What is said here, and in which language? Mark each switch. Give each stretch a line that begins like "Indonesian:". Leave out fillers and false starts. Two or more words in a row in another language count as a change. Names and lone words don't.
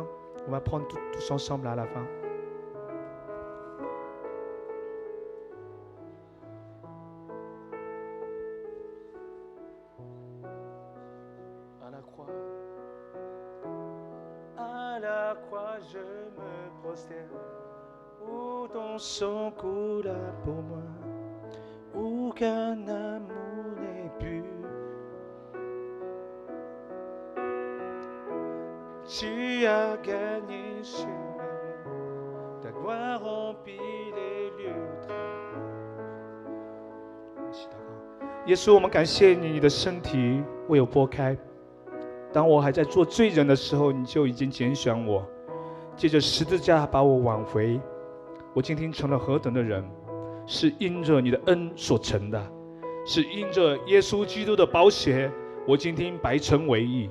French: On va prendre tous ensemble à la fin. À la croix, je me prosterne, où ton sang coula pour moi. Aucun amour n'est plus. Tu as gagné sur l'amour, ta gloire remplit les lieux.
Chinese: 耶稣，我们感谢你，你的身体为我剥开。当我还在做罪人的时候，你就已经拣选我，借着十字架把我挽回。我今天成了何等的人，是因着你的恩所成的，是因着耶稣基督的宝血，我今天白成为义。